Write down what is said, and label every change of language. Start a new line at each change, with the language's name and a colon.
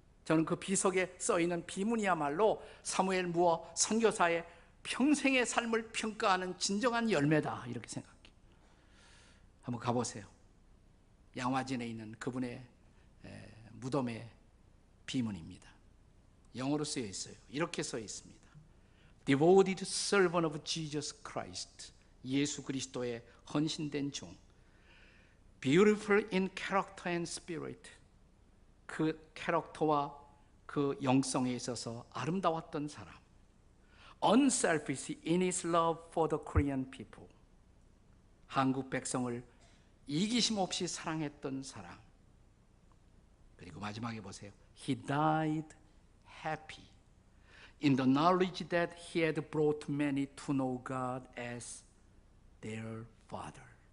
Korean: 저는 그 비석에 써있는 비문이야말로 사무엘 무어 선교사의 평생의 삶을 평가하는 진정한 열매다, 이렇게 생각해요. 한번 가보세요. 양화진에 있는 그분의 무덤의 비문입니다. 영어로 쓰여 있어요. 이렇게 써 있습니다.
English: Devoted servant of Jesus Christ.
Korean: 예수 그리스도의 헌신된 종.
English: Beautiful in character and spirit.
Korean: 그 캐릭터와 그 영성에 있어서 아름다웠던 사람.
English: Unselfish in his love for the Korean people.
Korean: 한국 백성을 이기심 없이 사랑했던 사람. 그리고 마지막에 보세요.
English: He died happy in the knowledge that he had brought many to know God as their Father.